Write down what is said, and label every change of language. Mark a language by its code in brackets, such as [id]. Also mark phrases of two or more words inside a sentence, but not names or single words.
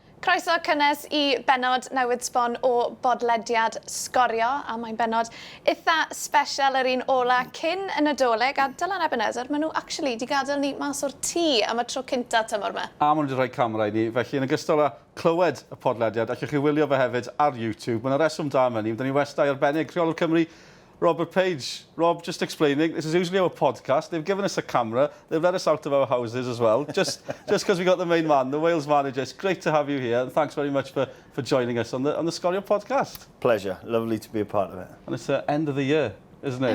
[cy] Croeso cynnes I benod newydd sbon o Podlediad Sgorio, a mae'n benod eitha special yr un ola cyn y Nadolig, a Dylan Ebenezer, maen nhw actually di gadael ni mas o'r tŷ am y tro cynta tymor yma. A maen nhw wedi rhoi camera I ni, felly yn ogystal â clywed y podlediad, allwch chi wylio fe hefyd ar YouTube. Mae'n reswm da yma ni, byddwn ni Gwestai arbennig Rheolwr Cymru, Robert Page. [en] Rob, just explaining, this is usually our podcast. They've given us a camera. They've let us out of our houses as well, just because we got the main man, the Wales manager. It's great to have you here, and thanks very much for joining us on the Sgorio podcast. Pleasure. Lovely to be a part of it. And it's the end of the year, isn't it?